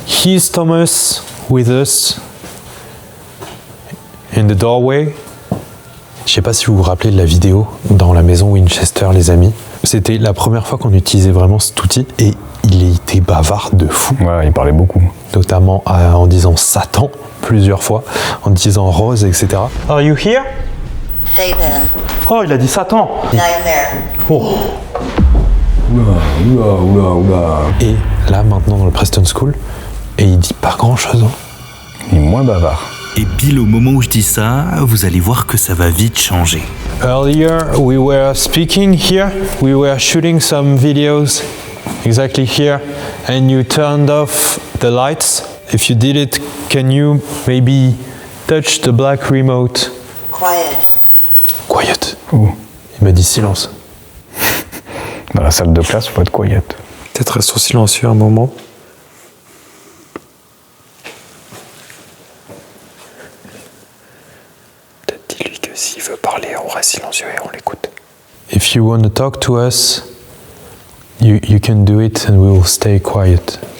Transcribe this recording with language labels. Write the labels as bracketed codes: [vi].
[en] He's Thomas with us in the doorway. [fr] Je sais pas si vous vous rappelez de la vidéo dans la maison Winchester, les amis. C'était la première fois qu'on utilisait vraiment cet outil et il était bavard de fou. Ouais, il parlait beaucoup. Notamment en disant Satan plusieurs fois, en disant Rose, etc. [en] Are you here? Satan. [fr] Oh, il a dit Satan. [en] Nightmare. Oh. [fr] Oula. Et là, maintenant, dans le Preston School, et il dit pas grand-chose. Hein. Il est moins bavard. Et pile au moment où je dis ça, vous allez voir que ça va vite changer. [en] Earlier, we were speaking here. We were shooting some videos exactly here. And you turned off the lights. If you did it, can you maybe touch the black remote? Quiet. Quiet. Oh. [fr] Il m'a dit silence. Dans la salle de classe, faut être quiet. Peut-être restons silencieux un moment. Peut-être dis-lui que s'il veut parler, on reste silencieux et on l'écoute. [en] If you want to talk to us, you can do it and we will stay quiet.